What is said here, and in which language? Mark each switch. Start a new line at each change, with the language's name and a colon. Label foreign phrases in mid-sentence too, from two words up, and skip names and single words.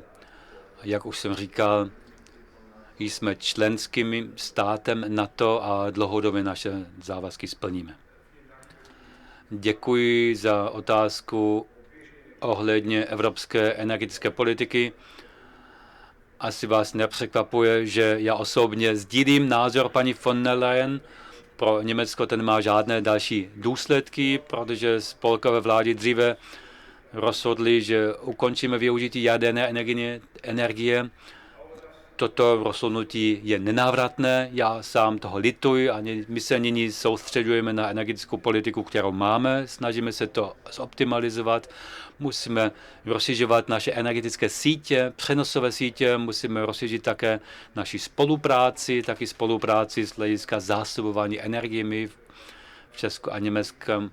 Czech: Jak už jsem říkal, jsme členským státem NATO a dlouhodobě naše závazky splníme. Děkuji za otázku ohledně evropské energetické politiky. Asi vás nepřekvapuje, že já osobně sdílím názor paní von der Leyen. Pro Německo ten má žádné další důsledky, protože spolkové vlády dříve rozhodli, že ukončíme využití jaderné energie. Toto rozhodnutí je nenávratné, já sám toho lituji a my se nyní soustředujeme na energetickou politiku, kterou máme, snažíme se to zoptimalizovat, musíme rozšiřovat naše energetické sítě, přenosové sítě, musíme rozšířit také naši spolupráci, taky spolupráci z hlediska zásobování energiemi v Česku a Německu.